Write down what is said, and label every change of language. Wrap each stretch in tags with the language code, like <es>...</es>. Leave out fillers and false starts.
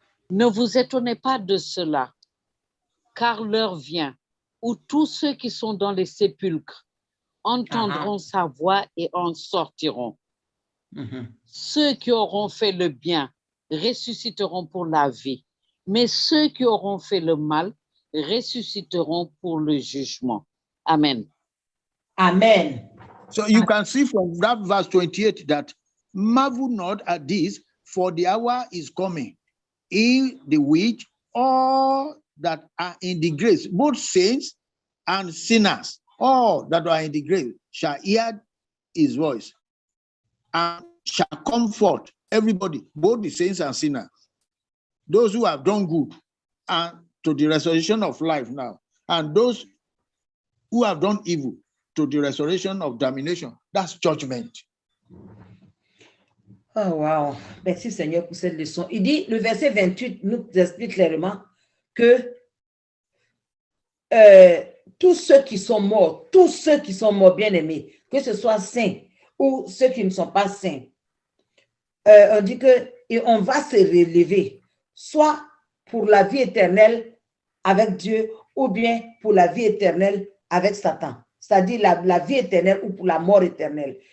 <fr>Ne vous étonnez pas de cela, car l'heure vient où tous ceux qui sont dans les sépulcres entendront sa voix et en sortiront. Ceux qui auront fait le bien ressusciteront pour la vie, mais ceux qui auront fait le mal ressusciteront pour le jugement. Amen. Amen.</fr> <en>So you can see from that verse 28 that marvel not at this, for the hour is coming, in the which all that are in the grave, both saints and sinners, all that are in the grave shall hear his voice and shall comfort everybody, both the saints and sinners, those who have done good and to the restoration of life now, and those who have done evil to the restoration of damnation. That's judgment. Oh, wow.</en> <fr>Merci Seigneur pour cette leçon. Il dit, le verset 28 nous explique clairement que tous ceux qui sont morts, bien aimés, que ce soit saints ou ceux qui ne sont pas saints, on dit que et on va se relever, soit pour la vie éternelle avec Dieu ou bien pour la vie éternelle avec Satan, c'est-à-dire la vie éternelle ou pour la mort éternelle.</fr>